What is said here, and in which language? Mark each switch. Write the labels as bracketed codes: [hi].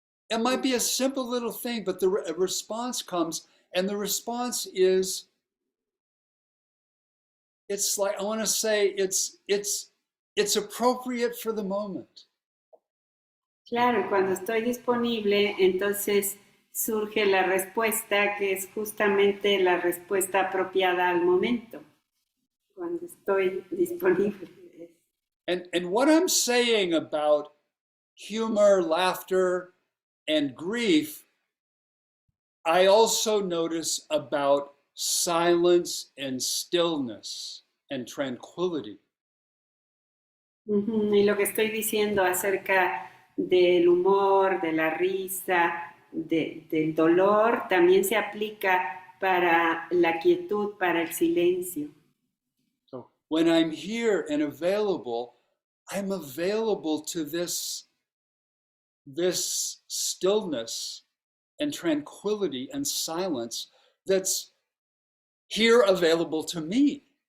[en] It might be a simple little thing, but the response comes, and the response is, it's like, I want to say it's appropriate for the moment. [es] Claro, cuando estoy disponible, entonces surge la respuesta que es justamente la respuesta apropiada al momento, cuando estoy disponible. [en] And what I'm saying about humor, laughter, and grief, I also notice about silence and stillness and tranquility. [es] Y lo que estoy diciendo acerca del humor, de la risa, del dolor, también se aplica para la quietud, para el silencio. [en] So when I'm here and available, I'm available to this stillness and tranquility and silence that's here available to me.